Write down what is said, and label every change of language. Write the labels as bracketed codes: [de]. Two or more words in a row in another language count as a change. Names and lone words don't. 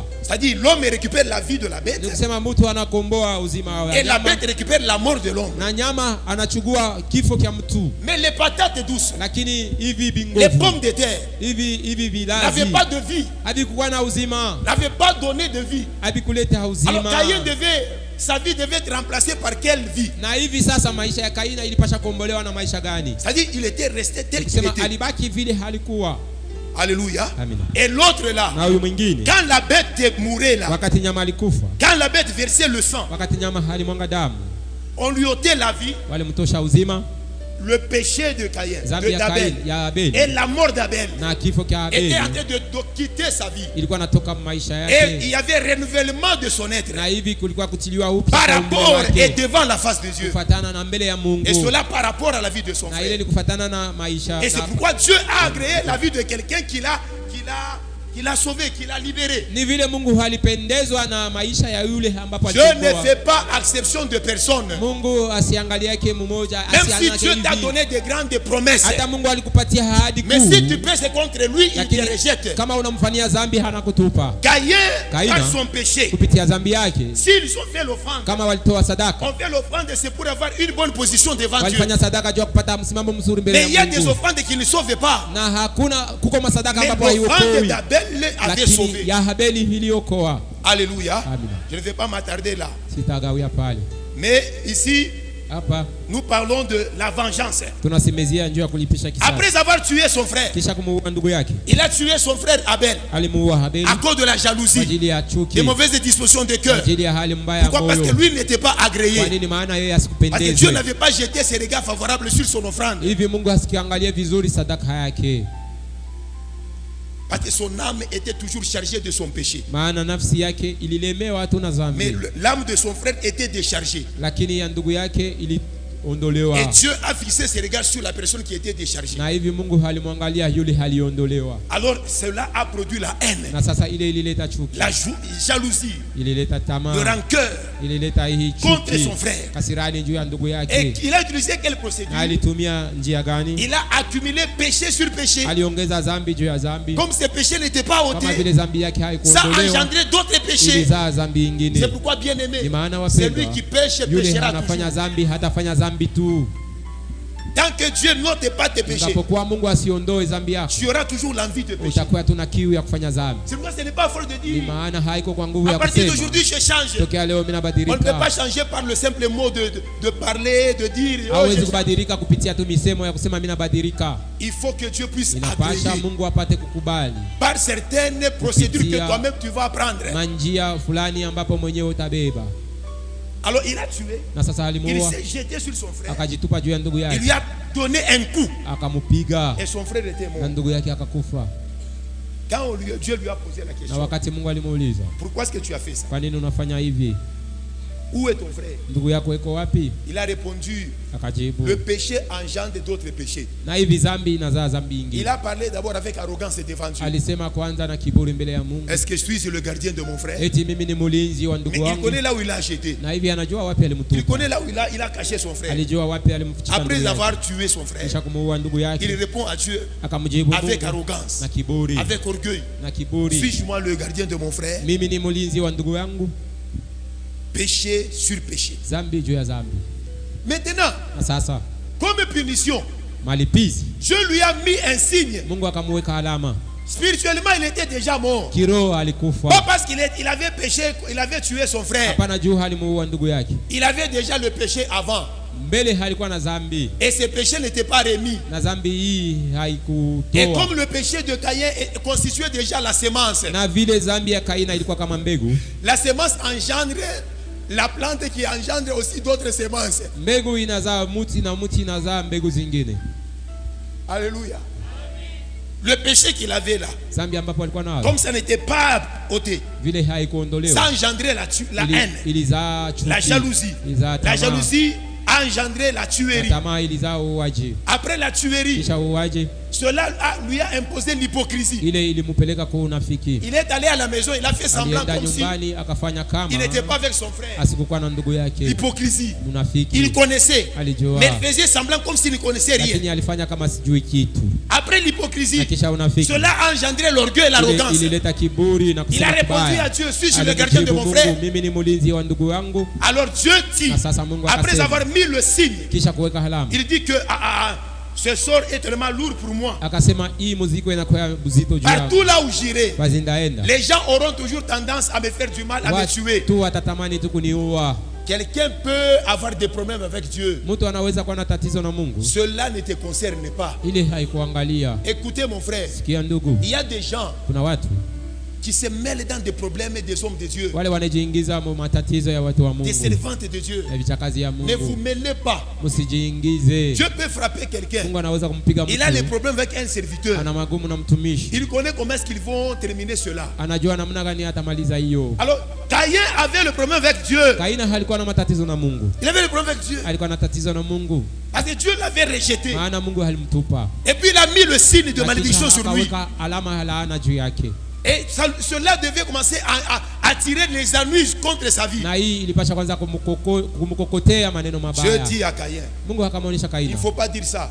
[fr] C'est-à-dire l'homme récupère la vie de la bête [sw] Ni kusema mtu anakomboa uzima wa [fr] et la [sw] nyama, [fr] bête récupère la mort de l'homme. [sw] na nyama anachukua kifo kya mtu. [fr] Mais les patates douces, [sw] Lakini hivi [fr] les [sw] bingovu, [fr] pommes de terre [sw] hivi vilazi [fr] n'avaient pas de vie, [sw] havikuwa na uzima, [fr] n'avaient pas donné de vie. [sw] havikuleta [fr] Alors [sw] uzima. [fr] Caïn sa vie devait être remplacée par quelle vie? [sw] Na hivi sasa maisha ya Kaina ilipasha kuombolewa na maisha gani? [fr] C'est-à-dire il était resté tel qu'il [sw] Kusema [fr] était. [sw] alibaki vile halikuwa. [fr] Alléluia. [sw] Amina. [fr] Et l'autre là, [sw] Na huyu mwingine [fr] quand la bête mourait là, [sw] wakati nyama alikufa, [fr] quand la bête versait le sang, [sw] wakati nyama halimwanga damu, [fr] on lui ôtait la vie, [sw] walimtosha uzima, [fr] le péché de Caïn, [sw] dhambi ya [fr] d'Abel, [sw] Kaini ya [fr] et [sw] Abeli [fr] la mort d'Abel [sw] na kifo kya Abeli [fr] était en train de quitter sa vie. [sw] ilikuwa natoka maisha [fr] Et il [sw] yake, [fr] y avait renouvellement de son être [sw] na hivi kulikuwa kutiliwa upya [fr] par [sw] kwa umbile [fr] rapport et [sw] wake, [fr] devant la face de Dieu. [sw] kufatana na mbele ya Mungu, [fr] Et cela par rapport à la vie de son [sw] na ile [fr] frère. [sw] ni kufatana na maisha [fr] Et c'est [sw] na, [fr] pourquoi Dieu a agréé la vie de quelqu'un qu'il a sauvé, qu'il a libéré. [sw] ni vile Mungu alipendezwa na maisha ya yule ambapo [fr] Dieu ne [sw] alikomboa. [fr] fait pas exception de personne. [sw] Mungu asiangalie yake mmoja, [fr] Même si [sw] asiangalie [fr] Dieu t'a [sw] hivi. [fr] donné de grandes promesses. [sw] Hata Mungu alikupatia ahadi [fr] Mais si tu [sw] kuu, [fr] pèses contre lui, il te [sw] lakini [fr] rejette. [sw] kama unamfanyia dhambi hanakutupa. [fr] Caïn, Caïn, par son péché, [sw] Kupitia dhambi yake, [fr] s'ils ont fait l'offrande, [sw] kama walitoa sadaka, [fr] on fait l'offrande, c'est pour avoir une bonne position devant Dieu. [sw] walifanya sadaka juu ya kupata msimamo mzuri mbele [fr] Mais il y [sw] ya [fr] a des [sw] Mungu. [fr] offrandes qui ne sauvent pas. [sw] Na hakuna kuko masadaka [fr] Mais [sw] ambapo [fr] l'offrande [sw] haiokoi, [fr] d'Abel avait sauvé. [sw] lakini ya Habeli iliokoa. [fr] Alléluia. [sw] Amen. [fr] Je ne vais pas m'attarder là. [sw] Sitagawia pale. [fr] Mais ici, [sw] Hapa [fr] nous parlons de la vengeance. [sw] tunasemezea njoo ya kulipisha kisasi. [fr] Après avoir tué son frère, [sw] Kisha kumuua ndugu yake, [fr] il a tué son frère Abel [sw] alimuua Habeli [fr] à cause de la [sw] kwa [fr] jalousie, [sw] ajili ya [fr] des [sw] chuki, [fr] mauvaises dispositions de [sw] kwa [fr] cœur. [sw] ajili ya hali mbaya ya [fr] Pourquoi? Parce que [sw] moyo. [fr] lui n'était pas [sw] Kwa [fr] agréé. [sw] nini? Maana yeye [fr] Parce que Dieu [sw] asikupendezwe. [fr] n'avait pas jeté ses regards favorables sur son offrande. [sw] Hivi Mungu asikiangalie vizuri sadaka yake, [fr] Parce que son âme était toujours chargée de son péché. [sw] maana nafsi yake ililemewa tu na [fr] Mais [sw] dhambi, [fr] l'âme de son frère était déchargée. [sw] lakini ya ndugu yake aliondolewa. [fr] Et Dieu a fixé ses regards sur la personne qui était déchargée. [sw] Na hivi Mungu alimwangalia yule aliondolewa. [fr] Alors cela a produit la haine, [sw] Na sasa ile ilileta chuki, [fr] la jalousie, [sw] ilileta [fr] le [sw] tamaa, [fr] rancœur [sw] ilileta hii [fr] contre [sw] chuki, [fr] son frère. [sw] kasirani juu ya ndugu [fr] Et [sw] yake. [fr] il a utilisé quelle procédure? [sw] Na alitumia njia gani? [fr] Il a accumulé péché sur péché. [sw] Aliongeza dhambi juu ya dhambi. [fr] Comme ces péchés n'étaient pas [sw] Kama [fr] ôtés, [sw] vile dhambi yake [fr] ça a [sw] haikuondolewa, [fr] engendré d'autres péchés. [sw] ilizaa dhambi [fr] C'est [sw] nyingine. [fr] pourquoi, bien aimé, [sw] Ni maana [fr] celui [sw] wapendwa, [fr] qui pêche [sw] yule [fr] péchera [sw] anafanya [fr] toujours. [sw] dhambi hatafanya dhambi tu. [fr] Tant que Dieu n'ôte pas tes péchés, [sw] Unapokuwa Mungu asiondoe dhambi yako, [fr] tu auras toujours l'envie de pécher. [sw] utakuwa tuna kiu ya kufanya dhambi. [fr] C'est pourquoi ce n'est pas fort de [sw] Ni [fr] dire, [sw] maana haiko kwa nguvu [fr] à [sw] ya [fr] partir [sw] kusema [fr] d'aujourd'hui je change. [sw] tokea leo mimi [fr] On ne peut [sw] nabadilika. [fr] pas changer par le simple mot de parler, de dire. Oh, [sw] Hawezi [fr] je change. [sw] kubadilika kupitia tu misemo ya kusema mimi nabadilika. [fr] Il faut que Dieu puisse [sw] Inapasha [fr] agréer [sw] Mungu apate kukubali [fr] par certaines procédures que [sw] Kupitia [fr] toi-même tu vas apprendre. [sw] manjia fulani ambapo mwenyewe utabeba. [fr] Alors il a tué, [sw] Na sasa [fr] il [sw] alimuua, [fr] s'est jeté sur son frère, [sw] akajitupa juu ya ndugu [fr] il [sw] yake, [fr] lui a donné un coup [sw] akamupiga [fr] et son frère était [sw] na [fr] mort. [sw] ndugu yake akakufa. [fr] Quand Dieu lui a posé la [sw] Na [fr] question, [sw] wakati Mungu alimuuliza, [fr] pourquoi est-ce que tu as fait ça? [sw] kwa nini unafanya hivi? [fr] Où est ton frère? [sw] Ndugu yako iko wapi? [fr] Il a répondu, [sw] Akajibu, [fr] le péché engendre d'autres péchés. [sw] na hivi dhambi inazaa dhambi [fr] Il [sw] nyingine. [fr] a parlé d'abord avec arrogance devant Dieu. [sw] Alisema kwanza na kiburi mbele ya Mungu, [fr] Est-ce que je suis le gardien de mon frère? [sw] eti mimi ni mlinzi wa [fr] Mais [sw] ndugu [fr] il [sw] wangu. [fr] connaît là où il a jeté. [sw] Na hivi anajua wapi [fr] Il [sw] alimtupa, [fr] connaît là où il a caché son frère. [sw] alijua wapi alimficha ndugu [fr] Après [sw] yake. [fr] avoir tué son frère, [sw] Kisha kumuua ndugu [fr] il [sw] yake, [fr] répond à Dieu [sw] akamjibu [fr] avec [sw] Mungu [fr] arrogance, [sw] na kiburi, [fr] avec orgueil. [sw] na kiburi, [fr] Suis-je moi le gardien de mon frère? [sw] mimi ni mlinzi wa ndugu yangu. [fr] Péché sur péché. [sw] Dhambi juu ya dhambi. [fr] Maintenant, [sw] Na sasa [fr] comme punition, [sw] malipizi, [fr] Dieu lui a mis un signe. [sw] Mungu akamuweka alama. [fr] Spirituellement, il était déjà mort. [sw] Kiroho [fr] Pas [sw] alikufa, [fr] parce qu'il avait péché, il avait tué son frère. [sw] hapana juu alimuua ndugu yake. [fr] Il avait déjà le péché avant. [sw] Mbele halikuwa na dhambi, [fr] Et ce péché n'était pas remis. [sw] na dhambi hii [fr] Et [sw] haikutoa. [fr] comme le péché de Caïn constituait déjà la sémence, [sw] Na vile dhambi ya Kaina ilikuwa kama mbegu, [fr] la sémence engendre la plante qui engendre aussi d'autres sémences. [sw] mbegu inazaa muti na muti inazaa mbegu zingine. [fr] Alléluia. Le péché qu'il avait là, [sw] Dhambi ambapo alikuwa nayo [fr] comme ça n'était pas ôté, [sw] vile haikuondolewa, [fr] ça engendrait la haine, [sw] ilizaa chuki, [fr] la jalousie. [sw] ilizaa [fr] La [sw] tamaa, [fr] jalousie a engendré la [sw] na [fr] tuerie. [sw] tamaa ilizaa uuaji, [fr] Après la tuerie, [sw] kisha uuaji [fr] cela lui a imposé l'hypocrisie. [sw] ile ilimupeleka kwa unafiki. [fr] Il est allé à la maison, il a fait semblant [sw] Alienda [fr] comme si [sw] nyumbani akafanya kama [fr] il n'était pas avec son frère. [sw] asikukuwa na ndugu yake. [fr] L'hypocrisie. Il [sw] Munafiki [fr] connaissait, [sw] alijua, [fr] mais faisait semblant comme s'il ne connaissait rien. [sw] lakini alifanya kama sijui kitu, [fr] Après [sw] na [fr] l'hypocrisie, [sw] kisha unafiki [fr] cela a engendré l'orgueil et [sw] ile [fr] l'arrogance. [sw] ilileta kiburi na [fr] Il a [sw] kusema [fr] répondu à [sw] kibaya. [fr] Dieu, suis-je le gardien de [sw] Alijibu [fr] mon [sw] Mungu, [fr] frère? [sw] mimi ni mlinzi wa ndugu yangu. [fr] Alors Dieu dit, [sw] Na sasa Mungu [fr] après [sw] akasema, [fr] avoir mis le signe, [sw] kisha kuweka alama, [fr] il dit que ce sort est tellement lourd pour moi. [sw] akasema hii muziko inakuwa mzito juu [fr] Partout [sw] yangu, [fr] là où j'irai, [sw] basi ndaenda, [fr] les gens auront toujours tendance à me faire du mal, à me tuer. [sw] watu watatamani tu kuniua. [fr] Quelqu'un peut avoir des problèmes avec Dieu. [sw] Mtu anaweza kuwa na tatizo na Mungu, [fr] Cela ne te concerne pas. [sw] ile haikuangalia. [fr] Écoutez mon frère, [sw] Sikia ndugu, [fr] il y a des gens [sw] kuna watu [fr] qui se mêlent dans des problèmes des hommes de Dieu, [sw] wale wanajiingiza mu matatizo ya watu wa [fr] des [sw] Mungu, [fr] servantes de Dieu. [sw] ya vichakazi ya [fr] Ne vous [sw] Mungu. [fr] mêlez pas. [sw] Msijiingize. [fr] Dieu peut frapper quelqu'un. [sw] Mungu anaweza kumpiga [fr] Il a des [sw] mtu, [fr] problèmes avec un serviteur. [sw] ana magumu na mtumishi, [fr] Il connaît comment est-ce qu'ils vont terminer cela. [sw] anajua namna gani atamaliza hiyo. [fr] Alors, Caïn avait le problème avec Dieu. [sw] Kaina halikuwa na matatizo na Mungu, [fr] Il avait le problème avec Dieu. [sw] alikuwa na tatizo na Mungu, [fr] Parce que Dieu l'avait rejeté. [sw] maana Mungu alimtupa, [fr] Et puis il a mis le signe de [sw] na [fr] malédiction [sw] kisha [fr] sur lui. [sw] akaweka alama ya laana juu yake, [fr] Et cela devait commencer à attirer les ennuis contre sa vie. [sw] na hii ilipasha kwanza kumkokotea maneno [fr] Je [sw] mabaya. [fr] dis à Caïn, [sw] Mungu akamwonyesha [fr] il [sw] Kaina, [fr] ne faut pas dire ça.